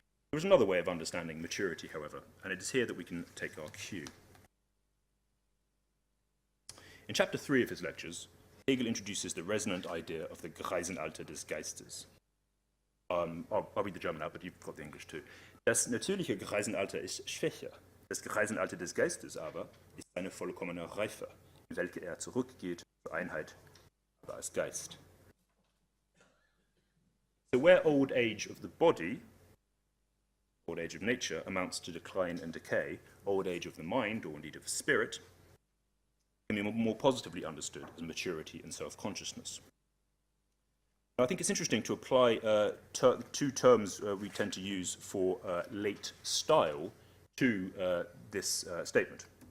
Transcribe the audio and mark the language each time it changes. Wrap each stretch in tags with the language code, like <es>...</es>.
<en>There is another way of understanding maturity, however, and it is here that we can take our cue. In chapter 3 of his lectures, Hegel introduces the resonant idea of the</en> <de>Greisenalter des Geistes.</de> <en>I'll read the German out, but you've got the English too.</en> <de>Das natürliche Greisenalter ist schwächer. Das Greisenalter des Geistes aber ist eine vollkommene Reife, in welche zurückgeht zur Einheit, aber als Geist.</de> <en>So where old age of the body, old age of nature, amounts to decline and decay, old age of the mind, or indeed of spirit, can be more positively understood as maturity and self-consciousness. I think it's interesting to apply two terms we tend to use for late style to this statement.</en>